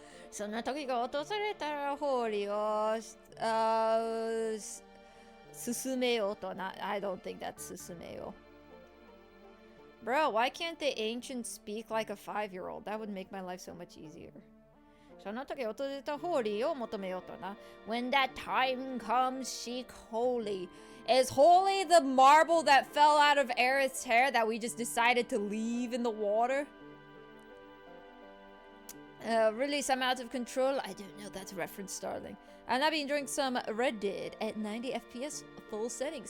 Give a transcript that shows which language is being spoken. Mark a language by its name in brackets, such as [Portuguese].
[Japanese] そんな時が訪れたらホーリーを進めようとな [English] I don't think that's 進めよう Bro, why can't the ancients speak like a 5-year-old? That would make my life so much easier. [Japanese] その時訪れたホーリーを求めようとな [English] When that time comes, seek holy. Is holy the marble that fell out of Aerith's hair that we just decided to leave in the water? Release, I'm out of control. I don't know that reference, darling. And I've been enjoying some Red Dead at 90 FPS full settings.